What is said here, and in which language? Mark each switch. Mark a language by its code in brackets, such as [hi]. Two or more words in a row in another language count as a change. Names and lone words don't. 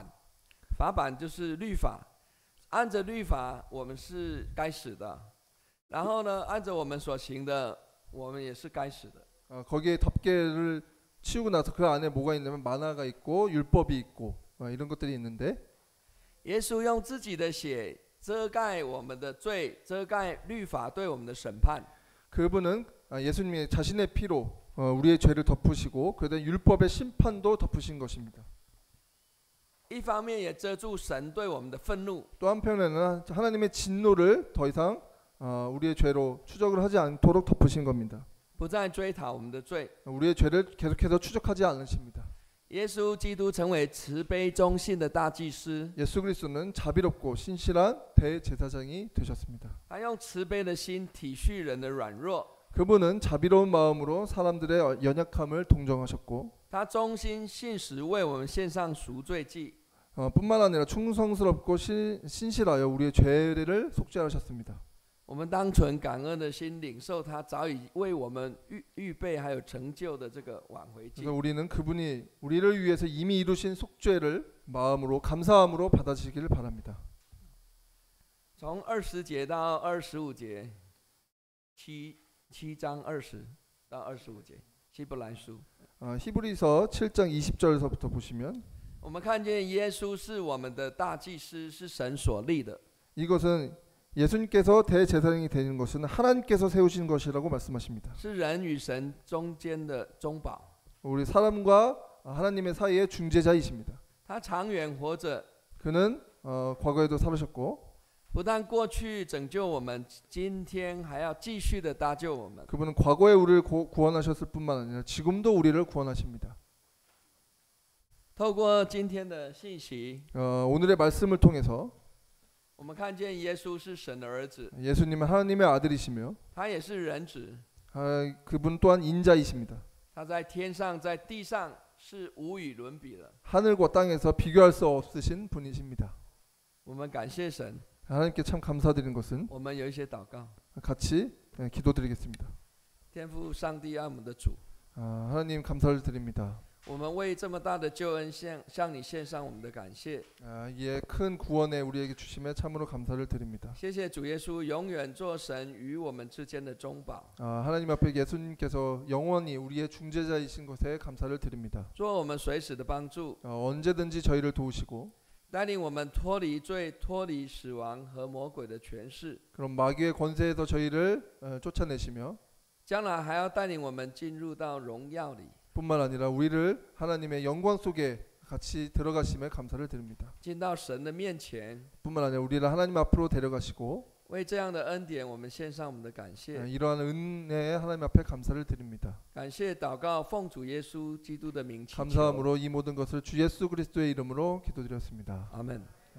[zh] 法板就是律法，按着律法我们是该死的，然后呢，按着我们所行的，我们也是该死的。 [ko] 거기에 덮개를 치우고 나서 그 안에 뭐가 있냐면 마나가 있고 율법이 있고 이런 것들이 있는데 [zh] 耶稣用自己的血遮盖我们的罪，遮盖律法对我们的审判。 [ko] 그분은 예수님이 자신의 피로 우리의 죄를 덮으시고 그다음 율법의 심판도 덮으신 것입니다. [zh] 一方面也遮住神对我们的愤怒， [ko] 또 한편에는 하나님의 진노를 더 이상 우리의 죄로 추적을 하지 않도록 덮으신 겁니다. [zh] 不再追讨我们的罪。 [ko] 우리의 죄를 계속해서 추적하지 않으십니다. [zh] 耶稣基督成为慈悲忠信的大祭司， [ko] 예수 그리스도는 자비롭고 신실한 대제사장이 되셨습니다. [zh] 他用慈悲的心体恤人的软弱， [ko] 그분은 자비로운 마음으로 사람들의 연약함을 동정하셨고 [zh] 他忠心信实为我们献上赎罪祭。 [ko] 뿐만 아니라 충성스럽고 신실하여 우리의 죄를 속죄하셨습니다. [zh] 我们当存感恩的心，领受他早已为我们预备还有成就的这个挽回祭。 [ko] 그래서 우리는 그분이 우리를 위해서 이미 이루신 속죄를 마음으로 감사함으로 받아주시기를 바랍니다. [zh] 从20节到25节，7章20到25节，希伯来书。 [ko] 히브리서 7장 20절에서부터 보시면 [zh] 我们看见耶稣是我们的大祭司，是神所立的。 [ko] 이것은 예수님께서 대제사장이 되는 것은 하나님께서 세우신 것이라고 말씀하십니다. [zh] 是人与神中间的中保， [ko] 우리 사람과 하나님의 사이의 중재자이십니다. [zh] 他长远活着， [ko] 그는 과거에도 살으셨고 [zh] 不但过去拯救我们，今天还要继续的搭救我们。 [ko] 그분은 과거에 우리를 구원하셨을 뿐만 아니라 지금도 우리를 구원하십니다. [zh] 透过今天的信息， [ko] 오늘의 말씀을 통해서 [zh] 我们看见耶稣是神的儿子， [ko] 예수님은 하나님의 아들이시며 [zh] 他也是人子， [ko] 그분 또한 인자이십니다. [zh] 他在天上在地上是无与伦比的。 [ko] 하늘과 땅에서 비교할 수 없으신 분이십니다. [zh] 我们感谢神。 [ko] 하나님께 참 감사드리는 것은 [zh] 我们有一些祷告， [ko] 같이 기도드리겠습니다. [zh] 天父上帝爱我们的主， [ko] 하나님 감사를 드립니다. [zh] 我们为这么大的救恩向你献上我们的感谢。 [ko] 이에 큰 구원에 우리에게 주심에 참으로 감사를 드립니다. [zh] 谢谢主耶稣永远做神与我们之间的中保， [ko] 하나님 앞에 예수님께서 영원히 우리의 중재자이신 것에 감사를 드립니다. [zh] 做我们随时的帮助， [ko] 언제든지 저희를 도우시고 [zh] 带领我们脱离罪、脱离死亡和魔鬼的权势， [ko] 그럼 마귀의 권세에서 저희를 쫓아내시며 [zh] 将来还要带领我们进入到荣耀里， [ko] 뿐만 아니라 우리를 하나님의 영광 속에 같이 들어가심에 감사를 드립니다. [zh] 进到神的面前。 [ko] 뿐만 아니라 우리를 하나님 앞으로 데려가시고 [zh] 为这样的恩典，我们献上我们的感谢。 [ko] 이러한 은혜에 하나님 앞에 감사를 드립니다. [zh] 感谢祷告，奉主耶稣基督的名祈求。 [ko] 감사함으로 이 모든 것을 주 예수 그리스도의 이름으로 기도드렸습니다. 아멘.